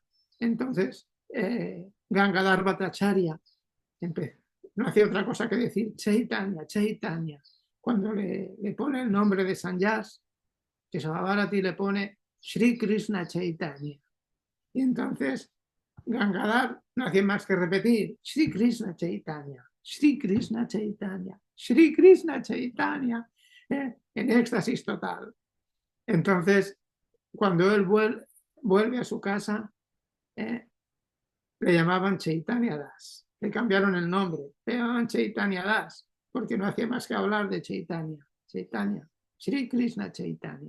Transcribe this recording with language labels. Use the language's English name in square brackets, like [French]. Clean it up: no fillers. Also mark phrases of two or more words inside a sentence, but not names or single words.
[Spanish] Entonces, Gangadhar Bhattacharya no hacía otra cosa que decir Chaitanya, Chaitanya. Cuando le pone el nombre de Sannyas, que Sababarati le pone Sri Krishna Chaitanya. Y entonces Gangadhar no hacía más que repetir Shri Krishna Chaitanya, Shri Krishna Chaitanya, Shri Krishna Chaitanya, en éxtasis total. Entonces, cuando él vuelve a su casa, le llamaban Chaitanya Das. Le cambiaron el nombre, le llamaban Chaitanya Das, porque no hacía más que hablar de Chaitanya, Chaitanya, Shri Krishna Chaitanya.